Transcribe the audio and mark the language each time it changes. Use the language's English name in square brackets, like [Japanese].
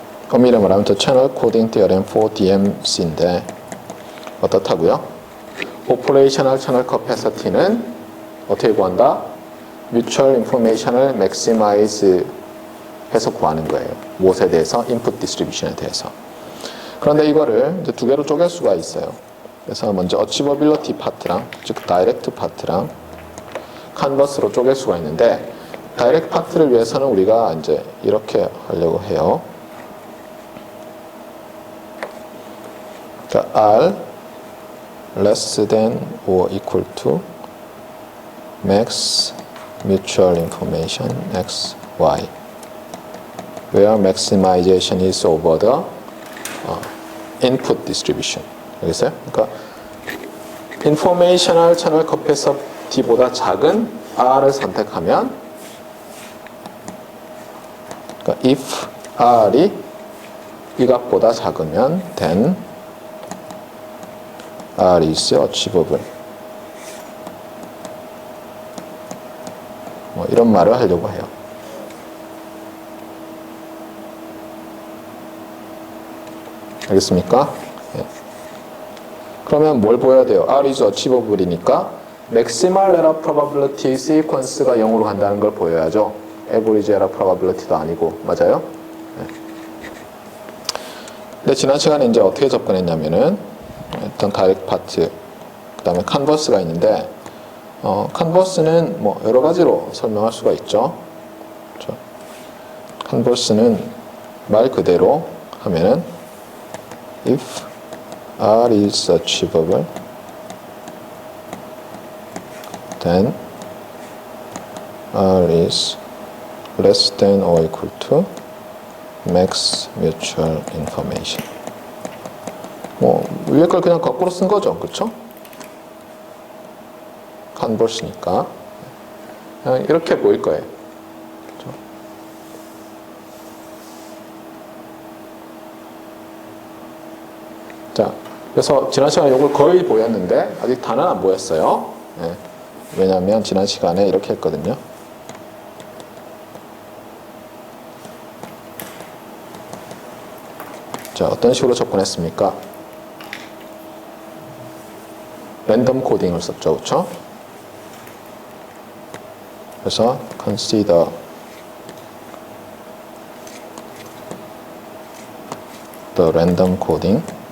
[English] 엄밀히 말하면 The Channel Coding Theorem for DMC인데 [Korean] 어떻다고요? [English] Operational Channel Capacity는 [Korean] 어떻게 구한다? Mutual Information을 Maximize 해서 구하는 거예요. 무엇에 대해서? Input Distribution에 대해서. 그런데 이거를 이제 두 개로 쪼갤 수가 있어요. 그래서 먼저 어치버빌리티 파트랑 즉 다이렉트 파트랑 컨버스로 쪼갤 수가 있는데 다이렉트 파트를 위해서는 우리가 이제 이렇게 하려고 해요. [English] 그러니까 R less than or equal to max mutual information x, y where maximization is over the input distribution. [Korean] 알겠어요? 그러니까 informational 채널 capacity보다 작은 R을 선택하면, 그러니까 if R이 이 값보다 작으면 [English] then R is achievable. [Korean] 뭐 이런 말을 하려고 해요. 알겠습니까? 네. 그러면 뭘 보여야 돼요? [English] R is achievable이니까 maximal error probability sequence가 [Korean] 0으로 간다는 걸 보여야죠. [English] average error probability도 아니고. [Korean] 맞아요? 네. 근데 지난 시간에 이제 어떻게 접근했냐면은 일단 [English] direct part, [Korean] 그 다음에 converse가 있는데 converse는 뭐 여러 가지로 설명할 수가 있죠. 그렇죠? [English] converse는 [Korean] 말 그대로 하면은 [English] if R is achievable, then R is less than or equal to max mutual information. [Korean] 뭐 위에 걸 그냥 거꾸로 쓴 거죠, 그렇죠? converse니까 그냥 이렇게 보일 거예요. 그렇죠? 자, 그래서 지난 시간에 이걸 거의 보였는데 아직 다는 안 보였어요. 네. 왜냐하면 지난 시간에 이렇게 했거든요. 자, 어떤 식으로 접근했습니까? 랜덤 코딩을 썼죠, 그렇죠? [English] 그래서 consider the random coding.